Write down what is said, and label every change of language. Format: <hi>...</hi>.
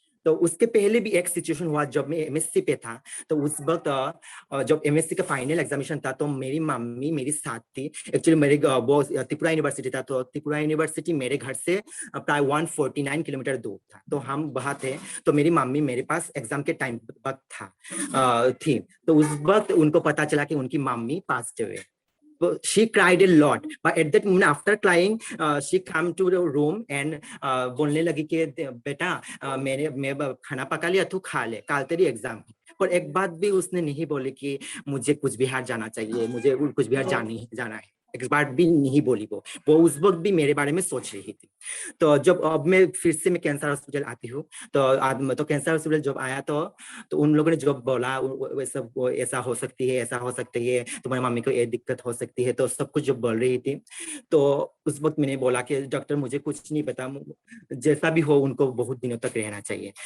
<hi>तो उसके पहले भी एक सिचुएशन हुआ जब मैं एमएससी पे था। तो उस वक्त जब एमएससी का फाइनल एग्जामिनेशन था तो मेरी मम्मी मेरी साथ थी। एक्चुअली मेरे वो त्रिपुरा यूनिवर्सिटी था, तो त्रिपुरा यूनिवर्सिटी मेरे घर से प्राय 149 किलोमीटर दूर था। तो हम वहाँ थे, तो मेरी मम्मी मेरे पास एग्जाम के टाइम वक्त थी। तो उस वक्त उनको पता चला कि उनकी मम्मी पास हुए।</hi> <en>She cried a lot, but at that moment after crying she came to the room and</en> <hi>बोलने लगी कि बेटा मैं खाना पका लिया, तू खा ले, कल तेरी एग्जाम है। पर एक बात भी उसने नहीं बोली कि मुझे कुछ बिहार जाना चाहिए, मुझे कुछ बिहार जाना है। एक बार भी नहीं बोली वो उस वक्त भी मेरे बारे में सोच रही थी। तो जब अब मैं फिर से मैं कैंसर हॉस्पिटल आती हूँ, तो कैंसर हॉस्पिटल जब आया तो उन लोगों ने जब बोला वैसा ऐसा हो सकती है, ऐसा हो सकती है, तुम्हारी मम्मी को ये दिक्कत हो सकती है, तो सब कुछ जब बोल रही थी तो उस वक्त मैंने बोला कि डॉक्टर मुझे कुछ नहीं पता, जैसा भी हो उनको बहुत दिनों तक रहना चाहिए।</hi>